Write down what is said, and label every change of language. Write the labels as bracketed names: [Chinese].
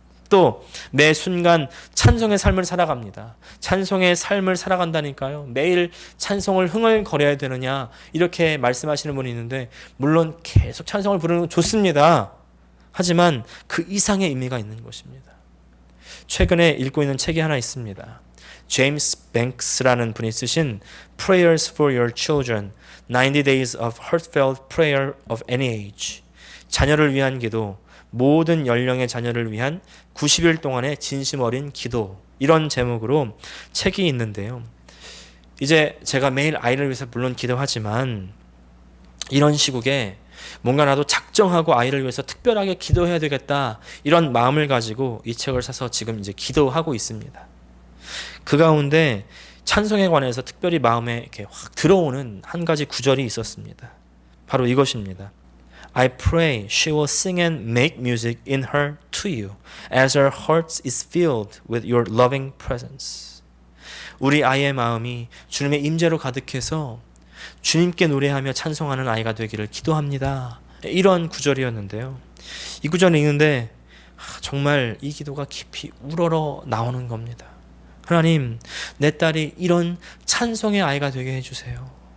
[Korean] 또 매 순간 찬송의 삶을 살아갑니다. 찬송의 삶을 살아간다니까요. 매일 찬송을 흥얼거려야 되느냐 이렇게 말씀하시는 분이 있는데 물론 계속 찬송을 부르는 건 좋습니다. 하지만 그 이상의 의미가 있는 것입니다. 최근에 읽고 있는 책이 하나 있습니다. 제임스 뱅크스라는 분이 쓰신 [English] Prayers for Your Children, 90 Days of Heartfelt Prayer of Any Age. [Korean] 자녀를 위한 기도, 모든 연령의 자녀를 위한 90일 동안의 진심 어린 기도, 이런 제목으로 책이 있는데요. 이제 제가 매일 아이를 위해서 물론 기도하지만 이런 시국에 뭔가 나도 작정하고 아이를 위해서 특별하게 기도해야 되겠다 이런 마음을 가지고 이 책을 사서 지금 이제 기도하고 있습니다. 그 가운데 찬송에 관해서 특별히 마음에 이렇게 확 들어오는 한 가지 구절이 있었습니다. 바로 이것입니다. [English] I pray she will sing and make music in her to you as her heart is filled with your loving presence. [Korean] 우리 아이의 마음이 주님의 임재로 가득해서 주님께 노래하며 찬송하는 아이가 되기를 기도합니다. 이런 구절이었는데요. 이 구절을 읽는데 정말 이 기도가 깊이 우러러 나오는 겁니다. 하나님, 내 딸이 이런 찬송의 아이가 되게 해주세요.